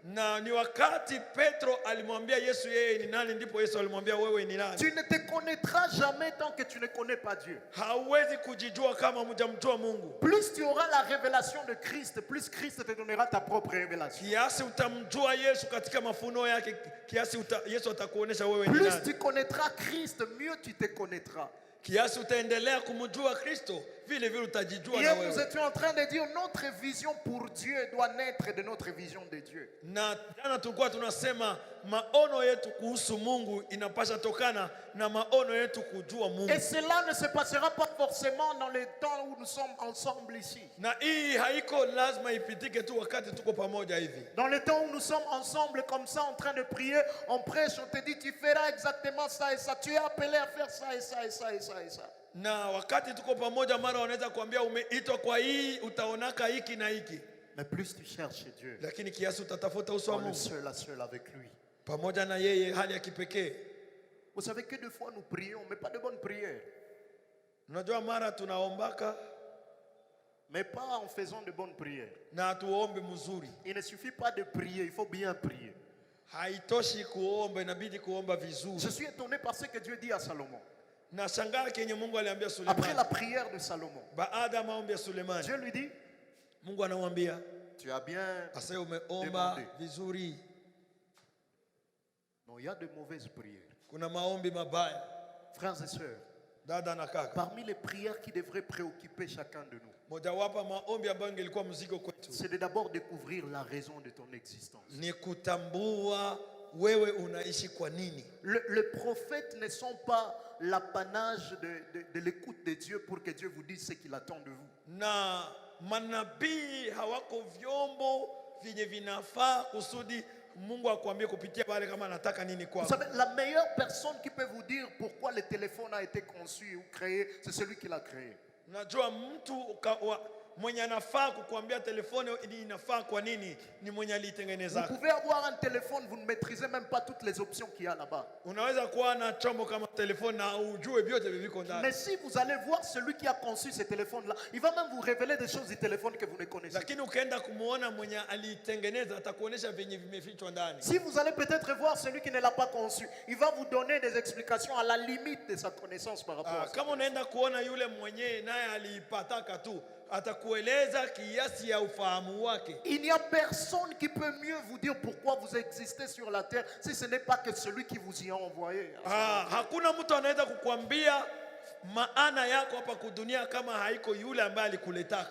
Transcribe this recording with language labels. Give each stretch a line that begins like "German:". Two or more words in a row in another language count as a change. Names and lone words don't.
Swahili: Na ni wakati Petro alimwambia Yesu yeye ni nani, ndipo Yesu alimwambia wewe ni nani.
French: Tu ne te connaîtras jamais tant que tu ne connais pas Dieu.
Swahili: Hauwezi kujijua kama hujamjua Mungu.
French: Plus tu auras la révélation de Christ, plus Christ te donnera ta propre révélation.
Swahili: Kiasi utamjua Yesu katika mafunuo yake, kiasi Yesu atakuonesha wewe ni
French: Plus
Swahili: nani.
French: tu connaîtras Christ, mieux tu te connaîtras.
Swahili: Kiasi utaendelea kumjua Kristo, vile vile utajijua na
French: Hier, nous
Swahili: wewe.
French: étions en train de dire notre vision pour Dieu doit naître de notre vision de Dieu.
Swahili: Na jana tulikuwa tunasema maono yetu kuhusu Mungu inapasha tokana na maono yetu kujua Mungu.
French: Et cela ne se passera pas forcément dans le temps où nous sommes ensemble ici.
Swahili: Na hii haiko lazima ipitike tu wakati tuko pamoja hivi.
French: Dans le temps où nous sommes ensemble comme ça en train de prier, on prêche, on te dit tu feras exactement ça et ça. Tu es appelé à faire ça et ça et ça et ça et ça.
Swahili: Na wakati tuko pamoja mara wanaweza kuambia umeitwa kwa hii, utaonaka hiki na hiki.
French: Mais plus tu cherches Dieu,
Swahili: Lakini kiasi utatafuta uso wa
French: on est
Swahili: Mungu
French: seul à seul avec lui.
Swahili: pamoja na yeye, hali ya kipekee.
French: Vous savez que deux fois nous prions, mais pas de bonnes prières.
Swahili: Unajua mara tunaombaka
French: Mais pas en faisant de bonnes prières.
Swahili: na tuombe mzuri.
French: Il ne suffit pas de prier, il faut bien prier.
Swahili: Haitoshi kuomba, inabidi kuomba vizuri.
French: Je suis étonné par ce que Dieu dit à Salomon.
Swahili: Na shangaa kenye Mungu aliambia
French: Après la
Swahili: Sulemani.
French: prière de Salomon,
Swahili: Baada ya maombi ya Sulemani,
French: Dieu lui dit,
Swahili: Mungu anamwambia
French: tu as bien...
Swahili: ase umeomba
French: Demande.
Swahili: vizuri.
French: Non, il y a de mauvaises prières.
Swahili: Kuna maombi mabaya.
French: Frères et sœurs,
Swahili: Dada na kaka,
French: parmi les prières qui devraient préoccuper chacun de nous,
Swahili: mojawapo maombi ambayo ingelikuwa mzigo kwetu
French: c'est de d'abord découvrir la raison de ton existence.
Swahili: ni kutambua wewe unaishi kwa nini.
French: Les prophètes ne sont pas l'apanage de l'écoute de Dieu pour que Dieu vous dise ce qu'il attend de vous.
Swahili: Na manabii hawako vyombo vyenye vinafaa kusudi Mungu akwambie kupitia pale kama anataka nini
French: Vous
Swahili: kwako.
French: savez, la meilleure personne qui peut vous dire pourquoi le téléphone a été conçu ou créé, c'est celui qui l'a créé.
Swahili: Najua mtu mwenye anafaa kukuambia telefoni inafaa kwa nini ni mwenye
French: Vous
Swahili: alitengeneza.
French: pouvez avoir un téléphone, vous ne maîtrisez même pas toutes les options qu'il y a là-bas.
Swahili: Unaweza kuwa na chombo kama telefoni na ujue vyote viviko ndani.
French: Mais si vous allez voir celui qui a conçu ce téléphone-là, il va même vous révéler des choses du téléphone que vous ne connaissez pas.
Swahili: Lakini ukaenda kumuona mwenye alitengeneza atakuonesha venye vimefichwa ndani.
French: Si vous allez peut-être voir celui qui ne l'a pas conçu, il va vous donner des explications à la limite de sa connaissance par rapport à ça.
Swahili: Kama unaenda kuona yule mwenye naye aliipataka tu atakueleza kiasi ya ufahamu wake.
French: Il n'y a personne qui peut mieux vous dire pourquoi vous existez sur la terre si ce n'est pas que celui qui vous y a envoyé.
Swahili: Hakuna mtu anaweza kukuambia maana yako hapa kudunia kama haiko yule ambaye alikuletaka.